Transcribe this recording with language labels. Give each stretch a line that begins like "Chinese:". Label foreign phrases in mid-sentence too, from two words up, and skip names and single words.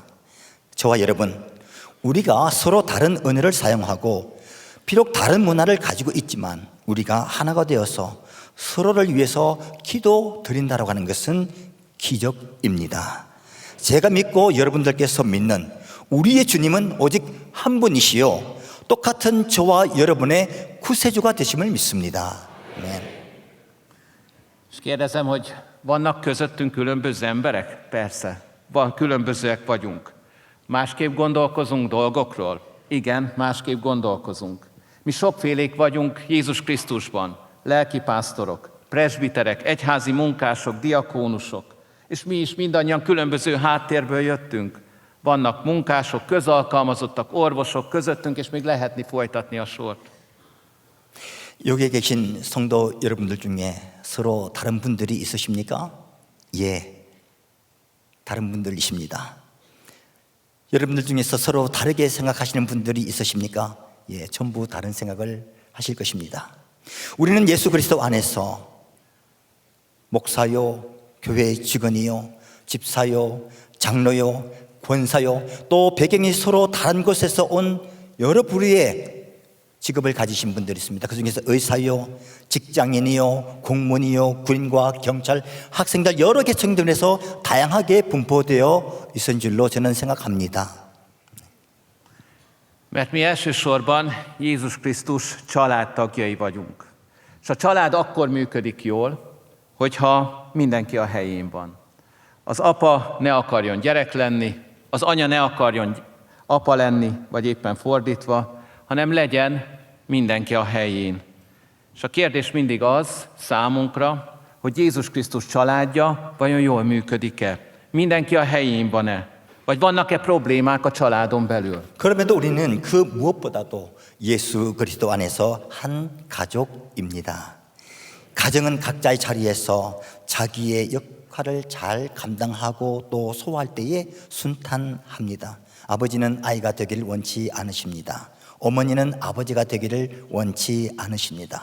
Korean: 저와 여러분, 우리가 서로 다른 언어를 사용하고 비록 다른 문화를 가지고 있지만 우리가 하나가 되어서 서로를 위해서 기도 드린다라고 하는 것은 기적입니다. 제가 믿고 여러분들께서 믿는 우리의 주님은 오직 한 분이시요 똑같은 저와 여러분의 구세주가 되심을 믿습니다. 아멘.
Hungarian: És kérdezem, hogy vannak közöttünk különböző emberek? Persze, különbözőek vagyunk. Másképp gondolkozunk dolgokról? Igen, másképp gondolkozunk. Mi sokfélék vagyunk Jézus Krisztusban, lelkipásztorok, presbiterek, egyházi munkások, diakónusok, és mi is mindannyian különböző háttérből jöttünk. Vannak munkások, közalkalmazottak, orvosok közöttünk, és még lehetni folytatni a sort.
Korean: 여기에 계신 성도 여러분들 중에 서로 다른 분들이 있으십니까? 예, 다른 분들이십니다. 여러분들 중에서 서로 다르게 생각하시는 분들이 있으십니까? 예, 전부 다른 생각을 하실 것입니다. 우리는 예수 그리스도 안에서 목사요, 교회 직원이요, 집사요, 장로요, 권사요, 또 배경이 서로 다른 곳에서 온 여러 부류의 직업을 가지신 분들이 있습니다. 그 중에서 의사요, 직장인이요, 공무원이요, 군인과 경찰, 학생들 여러 계층들에서 다양하게 분포되어 있은 줄로 저는 생각합니다.
Hungarian: Mert mi elsősorban Jézus Krisztus családtagjai vagyunk. És a család akkor működik jól, hogyha mindenki a helyén van. Az apa ne akarjon gyerek lenni, az anya ne akarjon apa lenni, vagy éppen fordítva, hanem legyen mindenki a helyén. És a kérdés mindig az számunkra, hogy Jézus Krisztus családja vajon jól működik-e? Mindenki a helyén van-e? Vagy vannak-e problémák a családon belül?
Korean: 그럼에도 우리는 그 무엇보다도 예수 그리스도 안에서 한 가족입니다. 가정은 각자의 자리에서 자기의 역할을 잘 감당하고 또 소화할 때에 순탄합니다. 아버지는 아이가 되기를 원치 않으십니다. 어머니는 아버지가 되기를 원치 않으십니다.